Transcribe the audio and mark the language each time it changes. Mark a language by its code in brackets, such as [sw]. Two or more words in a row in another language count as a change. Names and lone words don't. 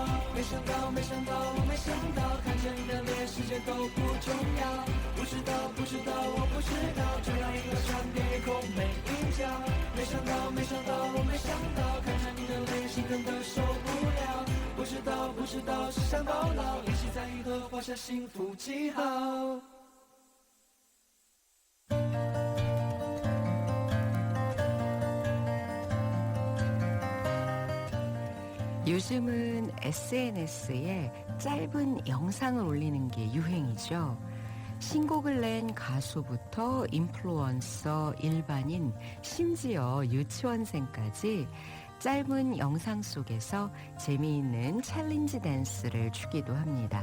[zh] 没想到，没想到，我没想到，看着你的脸，世界都不重要。不知道，不知道，我不知道，就让银河闪电夜空每一角。没想到，没想到，我没想到，看着你的脸，心疼的受不了。不知道，不知道，只想抱牢，一起在银河画下幸福记号。 [ko] 요즘은 SNS에 짧은 영상을 올리는 게 유행이죠. 신곡을 낸 가수부터 인플루언서, 일반인, 심지어 유치원생까지 짧은 영상 속에서 재미있는 챌린지 댄스를 추기도 합니다.